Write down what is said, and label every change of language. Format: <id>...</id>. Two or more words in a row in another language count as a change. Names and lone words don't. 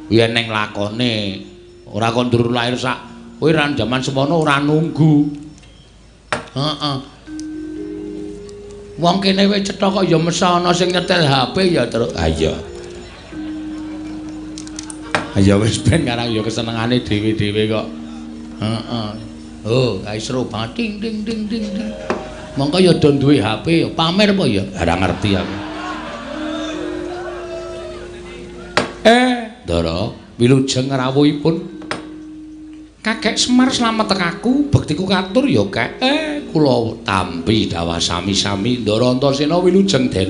<jv>yen ning lakone ora kok ndur lahir sak kowe ra jaman semono ora nunggu. Heeh. Wong kene wis cetha kok ya mesti ana sing nyetel HP ya terus. Ha iya. Ya wis ben karang ya kesenengane dhewe-dhewe kok. Heeh. Oh, aisro bating ding ding ding ding. Mongko ya do duwe HP ya pamer apa ya? Ora ngerti aku. Ndara wilujeng rawuhipun Kakek Semar slamet tekaku, bektiku katur ya Kek. Kula tampi dawah sami-sami Ndara Antasena wilujeng Den.</jv>